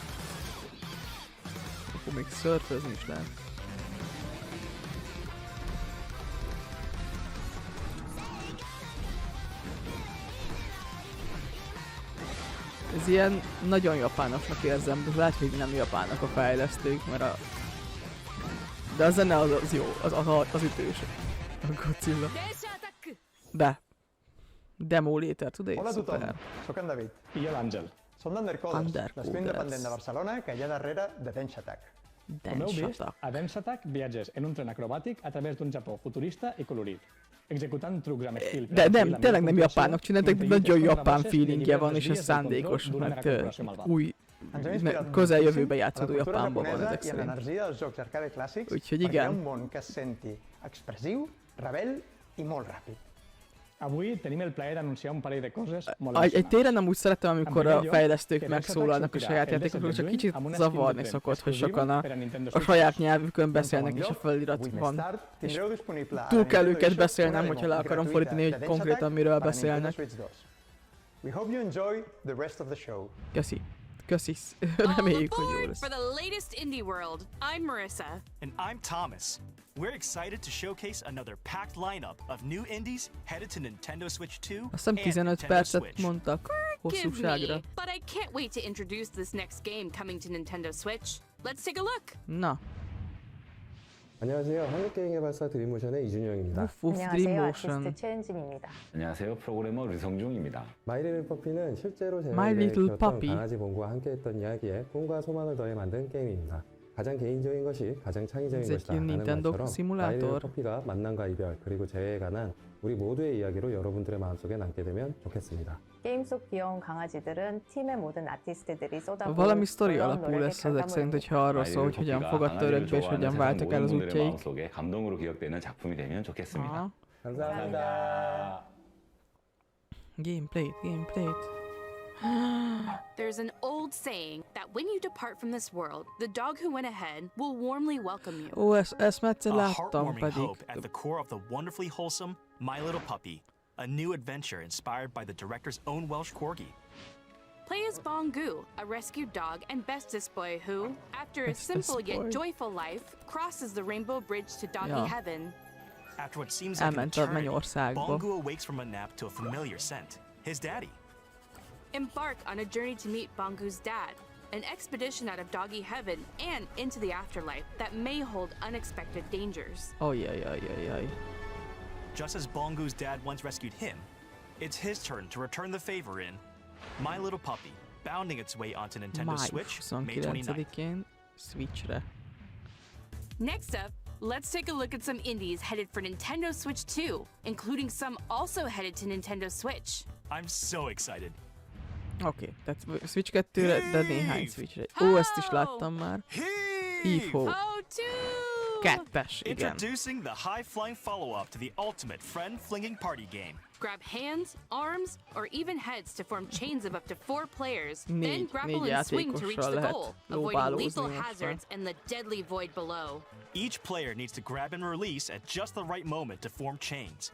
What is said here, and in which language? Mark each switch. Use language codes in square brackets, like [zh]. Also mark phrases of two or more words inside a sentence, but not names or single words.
[hu] Akkor még szörfözni is lehet. Ez ilyen nagyon japánosnak érzem, de lehet, hogy nem japánok a fejlesztők, mert de a zene az jó, az ütős. A Godzilla. De. [en] Demo later today. [ca] Hola a tothom, soc en David. I jo l'Àngel. Som d'Undercoders, l'escola independent de Barcelona que hi ha darrere de Dance Attack. Com heu vist, a Dance Attack viatges en un tren acrobàtic a través d'un Japó futurista i colorit, executant trucs amb estil. [hu] De nem, tényleg nem japánok csináltak, de nagyon japán feelingje van, és ez szándékos, mert új közeljövőbe játszódó Japánban van ezek szerint. [ca] L'energia dels jocs arcade clàssics [hu] Úgyhogy [ca] per crear [hu] igen. [ca] un món que es senti expressiu, rebel i molt ràpid. Avui tenim el plaer d'anunciar un parell de coses molt [hu] Egy téren amúgy szeretem, [ca] En [hu] amikor [ca] primer [hu] a [ca] lloc, [hu] fejlesztők [ca] que [hu] megszólalnak a Bemutató saját [ca] sortirà el [hu] játékokról, [ca] 10 [hu] csak [ca] de [hu] kicsit [ca] juny amb una [hu] zavarni [ca] skin [hu] szokott, hogy [ca] exclusiva [hu] sokan [ca] per a Nintendo [hu] a [ca] Switch. [hu] saját nyelvükön beszélnek, és a felirat [ca] Avui més [hu] van. [ca] tard [hu] És [ca] tindreu disponible a [hu] túl [ca] la [hu] kell [ca] Nintendo [hu] őket [ca] eShop [hu] beszélnem, [ca] una [hu] hogyha [ca] demo [hu] le akarom [ca] gratuïta [hu] fordítani, hogy [ca] de [hu] konkrétan [ca] Densha [hu] miről [es] para Nintendo [hu] beszélnek. [es] Switch 2. [en] We hope you enjoy the rest of the show. [hu] Köszi. Köszi. [en] All [hu] Reméljük, hogy jó [en] aboard [hu] lesz. [en] for the latest indie world. I'm Marissa. And I'm Thomas. We're excited to showcase another packed lineup of new indies headed to Nintendo Switch 2 [hu] Azt hiszem [en] and [hu] 15 [en] Nintendo [hu] percet [en] Switch. [hu] mondtak [en] Give [hu] hosszúságra. [en] me, but I can't wait to introduce this next game coming to Nintendo Switch. Let's take a look. [hu] Na, [ko] 안녕하세요. 한국게임개발사 드림모션의 이준영입니다. uff, 안녕하세요. Dreammotion. 아티스트 최은진입니다. 안녕하세요. 프로그래머 류성중입니다. 마이리틀 퍼피는 실제로 제 [en] My [ko] 나이에 [en] Little [ko] 키웠던 [en] Puppy. [ko] 강아지 봄과 함께했던 이야기에 꿈과 소망을 더해 만든 게임입니다. 가장 개인적인 것이 가장 창의적인 이제 것이다 하는 닌텐도 말처럼 시뮬레이터. 마이리틀 퍼피가 만남과 이별 그리고 재회에 관한 우리 모두의 이야기로 여러분들의 마음속에 남게 되면 좋겠습니다. 게임 속 귀여운 강아지들은 팀의 모든 아티스트들이 쏟아부은 [hu] Valami sztori [ko] 놀라운 [hu] alapú [ko] 노력의 [hu] lesz ezek szerint, [ko] 결과물입니다. [hu] hogyha arról szól, hogy hogyan fogadta örökbe és hogyan váltak el az útjaik. [ko] 마음속에 감동으로 기억되는 작품이 되면 좋겠습니다. [hu] Aha. [ko] 감사합니다. [en] Gameplay. There's an old saying that when you depart from this world, the dog who went ahead will warmly welcome you. [hu] Ó, ezt már egyszer [en] A [hu] láttam [en] heartwarming [hu] pedig. [en] hope at the core of the wonderfully wholesome My Little Puppy, a new adventure inspired by the director's own Welsh corgi. Play as Bongu, a rescued dog and bestest boy who, after a Bestest simple boy. yet joyful life, crosses the rainbow bridge to doggy [hu] Ja. [en] heaven. After what seems like an [hu] Elment a [en] eternity, [hu] mennyországba. [en] Bongu awakes from a nap to a familiar scent, his daddy. Embark on a journey to meet Bongu's dad, an expedition out of doggy heaven and into the afterlife that may hold unexpected dangers. Ajajajajaj. Just as Bongu's dad once rescued him, it's his turn to return the favor in My Little Puppy, bounding its way onto Nintendo [hu] Május [en] Switch May 29th. [hu] 29-én Switchre. [en] Next up, let's take a look at some indies headed for Nintendo Switch 2, including some also headed to Nintendo Switch. I'm so excited. [hu] Oké, tehát Switch 2-re, de néhány Switchre. Ó, ezt is láttam már. Hív-hó. [en] Oh, 2! [hu] Kettes, igen. [en] Introducing the high-flying follow-up to the ultimate friend-flinging party game. Grab hands, arms, or even heads to form chains of up to 4 players. Then [hu] Négy [en] grapple and swing to reach [hu] játékossal [en] the [hu] lehet [en] goal, avoiding [hu] lóbálózni [en] lethal [hu] most már. [en] hazards and the deadly void below. Each player needs to grab and release at just the right moment to form chains.